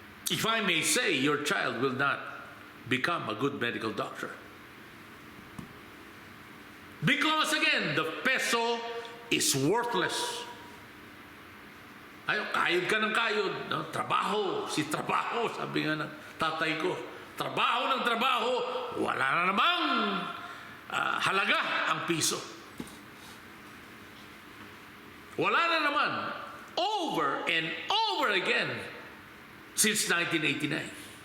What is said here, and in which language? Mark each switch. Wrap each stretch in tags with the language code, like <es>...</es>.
<en>If I may say, your child will not become a good medical doctor. Because again, the peso is worthless.</en> <tl>Kayod ka ng kayod. No? Trabaho, si trabaho, sabi nga ng tatay ko. Trabaho ng trabaho, wala na namang halaga ang piso. Wala na naman.</tl> <en>Over and over again since 1989.</en>